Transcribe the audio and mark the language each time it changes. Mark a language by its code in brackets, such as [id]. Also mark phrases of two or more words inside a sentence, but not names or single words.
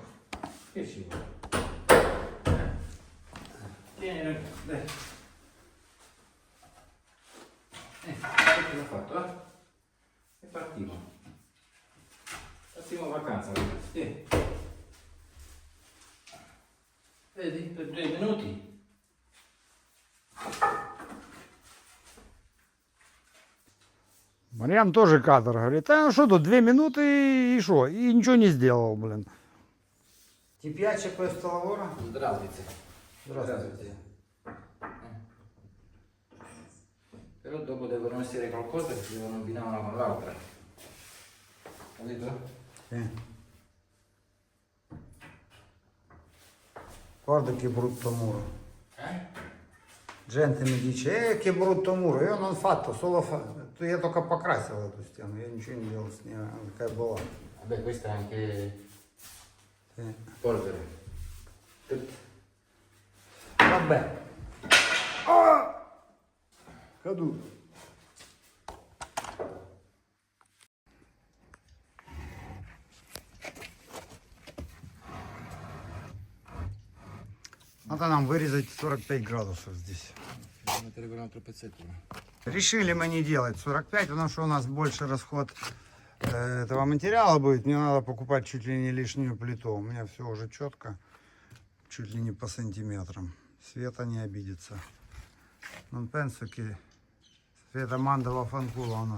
[it] Che ci vuole? Tieni ragazzi, dai. Che l'ho fatto, eh? E partiamo. Partiamo vacanza ragazzi. Tieni. Vedi? Per 2 minuti. [ru] Марьян тоже кадр. Говорит, а что тут, 2 минуты и что? И ничего не сделал, блин. [it] Ti piace questo lavoro? [ru] Здравствуйте. Здравствуйте. [it] Però dopo devono essere qualcosa che si devono abbinare una con l'altra. Capito? Guarda che brutto muro. Gente mi dice, che brutto muro. Io non ho fatto, [ru] я только покрасил эту стену, я ничего не делал с ней, она какая была. [it] Vabbè, questa è anche Sì. polvere. Vabbè. Ah! Caduto. [ru] Надо нам вырезать 45 градусов здесь. [it] Mettere un altro pezzetto. [ru] Решили мы не делать 45, потому что у нас больше расход этого материала будет. Мне надо покупать чуть ли не лишнюю плиту. У меня все уже четко, чуть ли не по сантиметрам. Света не обидится. [it] Non penso che Света manda vaffanculo она.